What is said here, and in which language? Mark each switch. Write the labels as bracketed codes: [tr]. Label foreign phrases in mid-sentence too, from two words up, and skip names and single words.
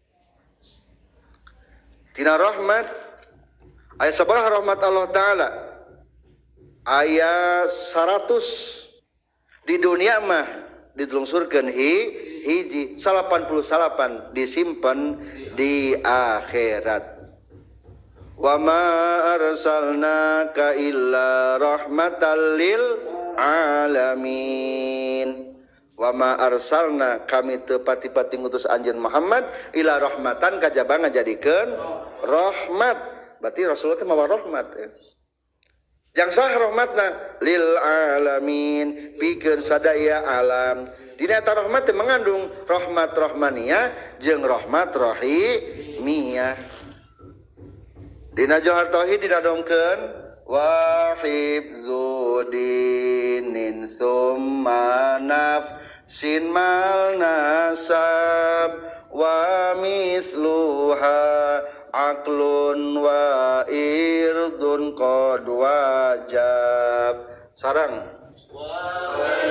[su] Tina rahmat aya sabaraha rahmat Allah taala? Aya 100 di dunia mah ditulungsurkeun hiji 88 disimpan di akhirat. [ar] وما أرسلناك إلا رحمة للعالمين. وما أرسلنا [su] kami teu pati-pati ngutus anjeun Muhammad [ar] إلا رحمة [su] kajaba ngajadikeun rahmat. Berarti Rasulullah teh mawa rahmat ya. Yang sah rahmatna [ar] للعالمين [su] pikeun sadaya alam. Dina eta rahmat teh mengandung rahmat rahmaniyah jeung rahmat rahimiyah. Dina johar tauhid didadongkeun [ar] وحفظ دين ثم نفس مال نسب ومثلها عقل وعرض قد وجب sarang wa